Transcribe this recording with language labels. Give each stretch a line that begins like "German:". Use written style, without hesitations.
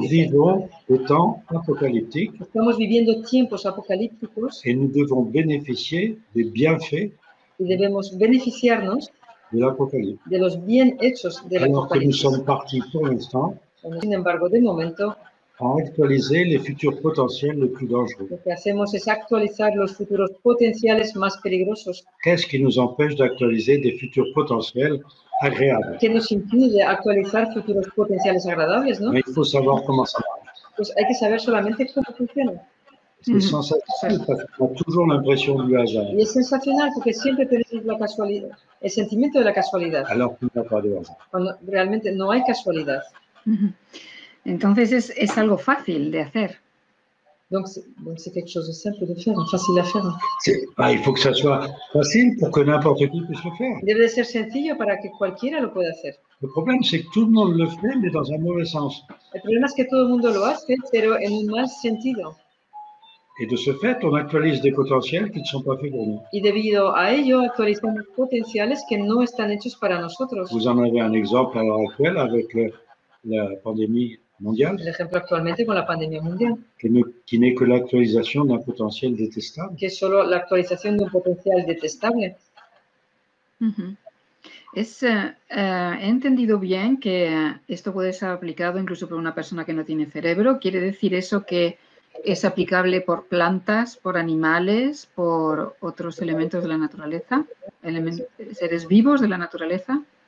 French: vivons des temps apocalyptiques.
Spanish: Estamos viviendo tiempos apocalípticos.
French: Et nous devons bénéficier des bienfaits.
Spanish: Y debemos beneficiarnos
French: de l'Apocalypse.
Spanish: De los bien hechos del
French: Alors que nous
Spanish: Apocalipsis.
French: sommes partis pour l'instant
Spanish: Sin embargo, de momento,
French: à actualiser les futurs potentiels les plus dangereux.
Spanish: lo que hacemos es actualizar los futuros potenciales más peligrosos.
French: Qu'est-ce qui nous empêche d'actualiser des futurs potentiels agréables?
Spanish: ¿Qué nos impide actualizar futuros potenciales agradables, no?
French: Mais il faut savoir comment ça marche.
Spanish: Pues hay que saber solamente cómo funciona.
French: C'est sensational parce qu'on a toujours l'impression du hasard.
Spanish: Y es sensacional porque siempre tenemos la casualidad, el sentimiento de la casualidad,
French: Alors qu'il n'y a pas de hasard.
Spanish: cuando realmente no hay casualidad. Entonces es algo fácil de hacer.
French: Donc c'est quelque chose de simple de faire, facile à faire. Il faut que ça soit facile pour que n'importe qui puisse le faire.
Spanish: Debe de ser sencillo para que cualquiera lo pueda hacer.
French: Le problème, c'est que tout le monde le fait, mais dans un mauvais sens.
Spanish: El problema es que todo el mundo lo hace, pero en un mal sentido.
French: Et de ce fait, on actualise des potentiels qui ne sont pas faits pour nous.
Spanish: Y debido a ello, actualizamos potenciales que no están hechos para nosotros.
French: Vous en avez un exemple à l'heure actuelle avec la pandémie mondiale,
Spanish: El ejemplo actualmente con la pandemia mundial,
French: qui n'est que l'actualisation d'un potentiel détestable.
Spanish: que es solo la actualización de un potencial detestable. He entendido bien que esto puede ser aplicado incluso por una persona que no tiene cerebro. ¿Quiere decir eso que es aplicable por plantas, por animales, por otros elementos de la naturaleza, seres vivos de la naturaleza?